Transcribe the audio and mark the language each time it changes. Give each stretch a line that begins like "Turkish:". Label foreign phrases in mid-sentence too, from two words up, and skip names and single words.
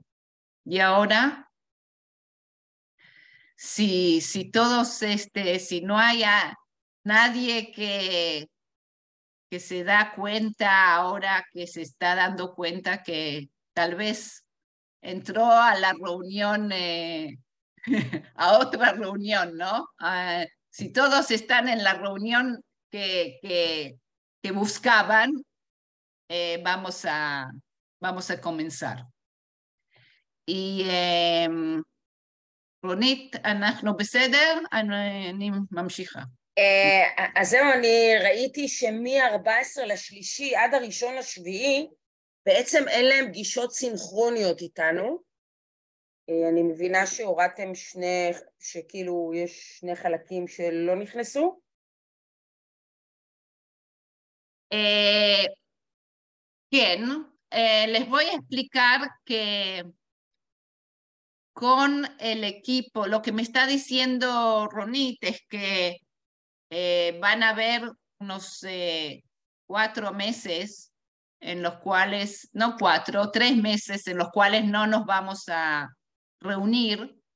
Spanish: Y ahora, si no hay nadie que se da cuenta ahora, que se está dando cuenta que tal vez entró a la reunión, a otra reunión, ¿no? Si todos están en la reunión que buscaban, vamos a comenzar.
Hebrew: Y רונית, אנחנו בסדר? אני ממשיכה. אז זהו, אני ראיתי שמ-14/3 עד 1/7 בעצם אין להם פגישות סינכרוניות איתנו. אני מבינה שהורדתם שכאילו יש 2 חלקים שלא נכנסו? כן,
Spanish: les voy a explicar que con el equipo, lo que me está diciendo Ronit es que van a haber unos 4 meses en los cuales, no 4, 3 meses en los cuales no nos vamos a reunir.